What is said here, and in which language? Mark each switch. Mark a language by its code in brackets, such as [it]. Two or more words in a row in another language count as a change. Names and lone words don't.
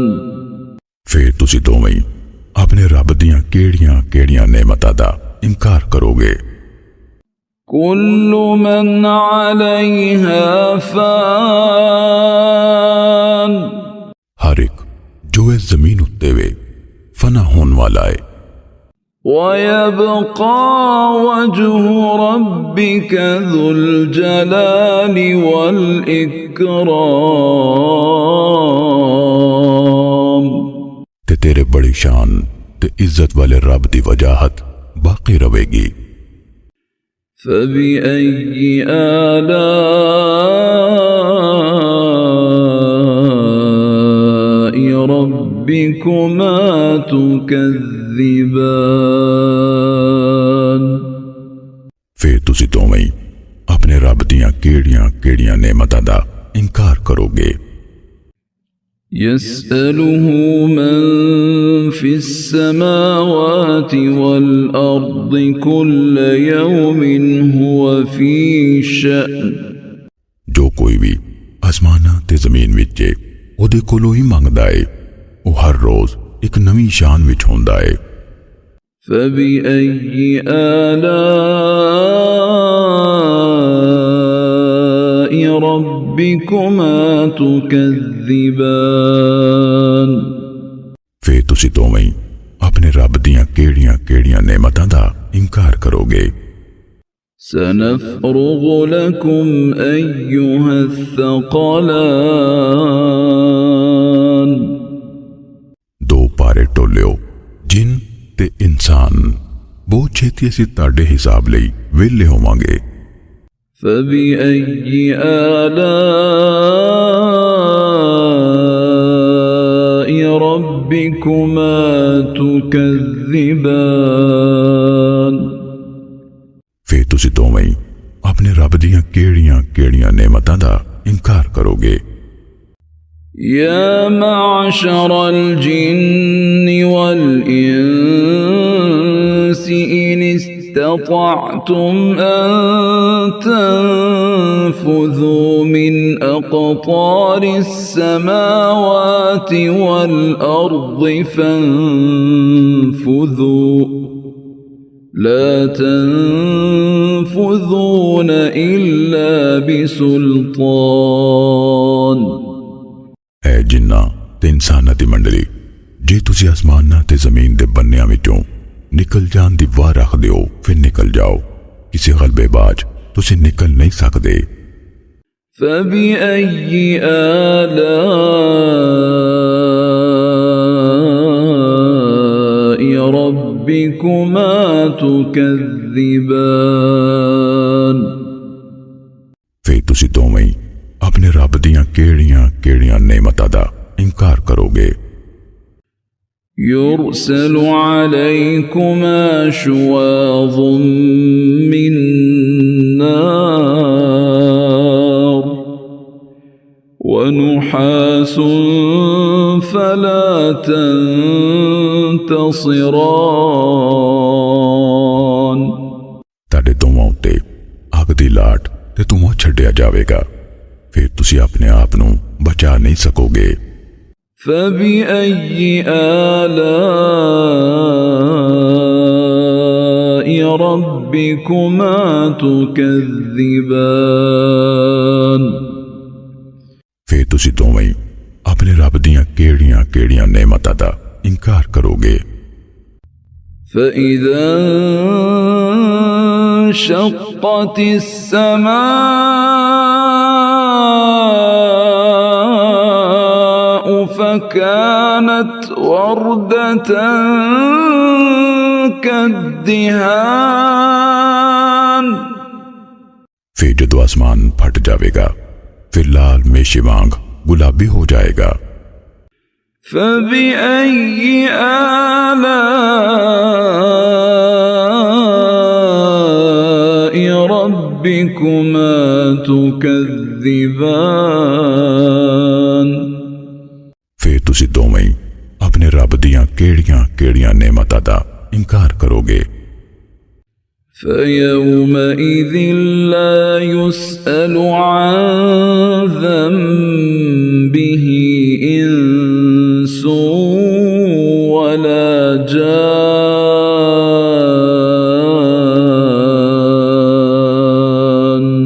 [pa] ਫਿਰ ਤੁਸੀ ਦੋਵੇਂ ਅਪਣੇ ਰੱਬ ਦੀਆਂ ਕਿਹੜੀਆਂ ਨੇਮਤਾਂ ਦਾ ਇਨਕਾਰ ਕਰੋਗੇ। [ar] كل من عليها فان [pa] ਹਰ ਇੱਕ ਜੋ ਇਸ ਜ਼ਮੀਨ ਉੱਤੇ ਵੇ ਫ਼ਨਾ ਹੋਣ ਵਾਲਾ ਹੈ। [ar] ويبقى وجه ربك ذو الجلال والإكرام [pa] ਤੇ ਤੇਰੇ ਬੜੀ ਸ਼ਾਨ ਤੇ ਇੱਜ਼ਤ ਵਾਲੇ ਰੱਬ ਦੀ ਵਜਾਹਤ ਬਾਕੀ ਰਹੇਗੀ। [ar] فبأي آلاء ربكما تكذبان [pa] ਫਿਰ ਤੁਸੀ ਦੋਵੇਂ ਅਪਣੇ ਰੱਬ ਦੀਆਂ ਕਿਹੜੀਆਂ ਨੇਮਤਾਂ ਦਾ ਇਨਕਾਰ ਕਰੋਗੇ। [ar] يسأله من في السماوات والأرض كل يوم هو في شأن [pa] ਜੋ ਕੋਈ ਵੀ ਅਸਮਾਨਾਂ ਤੇ ਜ਼ਮੀਨ ਵਿੱਚ ਓਦੇ ਕੋਲੋਂ ਹੀ ਮੰਗਦਾ ਹੈ, ਉਹ ਹਰ ਰੋਜ਼ ਇੱਕ ਨਵੀਂ ਸ਼ਾਨ ਵਿੱਚ ਹੁੰਦਾ ਹੈ। [ar] فبأي آلاء ربكما تكذبان [pa] ਫਿਰ ਤੁਸੀ ਦੋਵੇਂ ਅਪਣੇ ਰੱਬ ਦੀਆਂ ਕਿਹੜੀਆਂ ਨੇਮਤਾਂ ਦਾ ਇਨਕਾਰ ਕਰੋਗੇ। [ar] سنفرغ لكم أيها الثقلان [pa] ਦੋ ਪਾਰੇ ਟੋਲੀਓ ਜਿੰਨ ਤੇ ਇਨਸਾਨ ਬਹੁਤ ਛੇਤੀ ਅਸੀਂ ਤੁਹਾਡੇ ਹਿਸਾਬ ਲਈ ਵੇਹਲੇ ਹੋਵਾਂਗੇ। [ar] فبأي آلاء ربكما تكذبان [pa] ਫਿਰ ਤੁਸੀ ਦੋਵੇਂ ਅਪਣੇ ਰੱਬ ਦੀਆਂ ਕਿਹੜੀਆਂ ਨੇਮਤਾਂ ਦਾ ਇਨਕਾਰ ਕਰੋਗੇ। [ar] يا معشر الجن والإنس إن استطعتم أن تنفذوا من أقطار السماوات والأرض فانفذوا لا تنفذون إلا بسلطان [pa] ਐ ਜਿੰਨਾਂ ਤੇ ਇਨਸਾਨਾਂ ਦੀ ਮੰਡਲੀ, ਜੇ ਤੁਸੀ ਅਸਮਾਨਾਂ ਤੇ ਜ਼ਮੀਨ ਦੇ ਬੰਨਿਆਂ ਵਿੱਚੋਂ ਨਿਕਲ ਜਾਣ ਦੀ ਵਾਹ ਰੱਖ ਦਿਓ ਫਿਰ ਨਿਕਲ ਜਾਓ, ਕਿਸੀ ਗਲਬੇਬਾਜ਼ ਤੁਸੀ ਨਿਕਲ ਨਹੀਂ ਸਕਦੇ। [ar] فبأي آلاء ربكما تكذبان [pa] ਫਿਰ ਤੁਸੀ ਦੋਵੇਂ ਅਪਣੇ ਰੱਬ ਦੀਆਂ ਕਿਹੜੀਆਂ ਨੇਮਤਾਂ ਦਾ ਇਨਕਾਰ ਕਰੋਗੇ। [ar] يرسل عليكما شواظ من نار ونحاس فلا تنتصران [pa] ਤੁਹਾਡੇ ਦੋਵਾਂ ਉੱਤੇ ਅੱਗ ਦੀ ਲਾਟ ਤੇ ਧੂੰਆਂ ਛੱਡਿਆ ਜਾਵੇਗਾ, ਫਿਰ ਤੁਸੀ ਅਪਣੇ ਆਪ ਨੂੰ ਬਚਾ ਨਹੀਂ ਸਕੋਗੇ। [ar] فبأي آلاء ربكما تكذبان [pa] ਫਿਰ ਤੁਸੀ ਦੋਵੇਂ ਅਪਣੇ ਰੱਬ ਦੀਆਂ ਕਿਹੜੀਆਂ ਕਿਹੜੀਆਂ ਨੇਮਤਾਂ ਦਾ ਇਨਕਾਰ ਕਰੋਗੇ। [ar] فإذا انشقت السماء فكانت وردة كالدهان [pa] ਫਿਰ ਜਦੋਂ ਅਸਮਾਨ ਫਟ ਜਾਏਗਾ ਫਿਰ ਲਾਲ ਮੇਸ਼ੇ ਵਾਂਗ ਗੁਲਾਬੀ ਹੋ ਜਾਏਗਾ। [ar] فبأي آلاء ربكما تكذبان [pa] ਫਿਰ ਤੁਸੀ ਦੋਵੇਂ ਅਪਣੇ ਰੱਬ ਦੀਆਂ ਕਿਹੜੀਆਂ ਕਿਹੜੀਆਂ ਨੇਮਤਾਂ ਦਾ ਇਨਕਾਰ ਕਰੋਗੇ। [ar] فيومئذ لا يسأل عن ذنبه إنس ولا جان